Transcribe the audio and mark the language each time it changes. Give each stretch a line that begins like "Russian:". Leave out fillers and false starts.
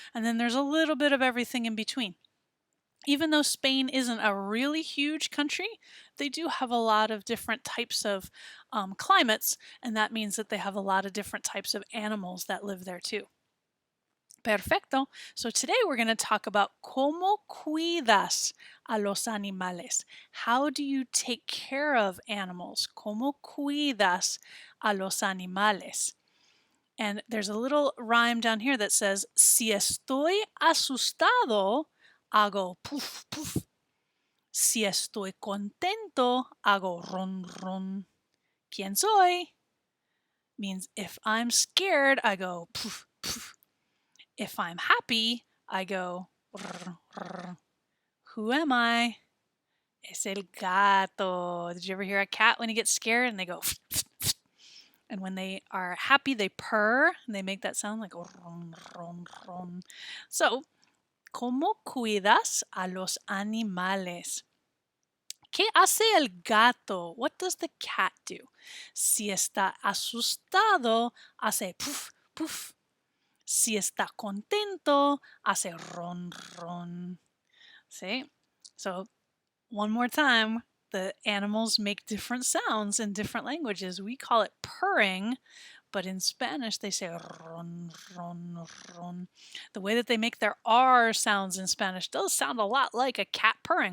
English: And then there's a little bit of everything in between. Even though Spain isn't a really huge country, they do have a lot of different types of climates, and that means that they have a lot of different types of animals that live there too.
Spanish: Perfecto.
English: So today we're going to talk about
Spanish: cómo cuidas a los animales.
English: How do you take care of animals?
Spanish: ¿Cómo cuidas a los animales?
English: And there's a little rhyme down here that says,
Spanish: si estoy asustado, hago puf, puf. Si estoy contento, hago ron, ron. ¿Quién soy?
English: Means if I'm scared, I go puf, puf. If I'm happy, I go rrr, rrr. Who am I?
Spanish: Es el gato.
English: Did you ever hear a cat when he gets scared and they go and when they are happy they purr and they make that sound like ron, ron, ron. So,
Spanish: ¿cómo cuidas a los animales? ¿Qué hace el gato?
English: What does the cat do?
Spanish: Si está asustado, hace puff, puff. Si está contento, hace ron, ron.
English: See? So, one more time, the animals make different sounds in different languages. We call it purring, but in Spanish they say ron, ron, ron. The way that they make their R sounds in Spanish does sound a lot like a cat purring.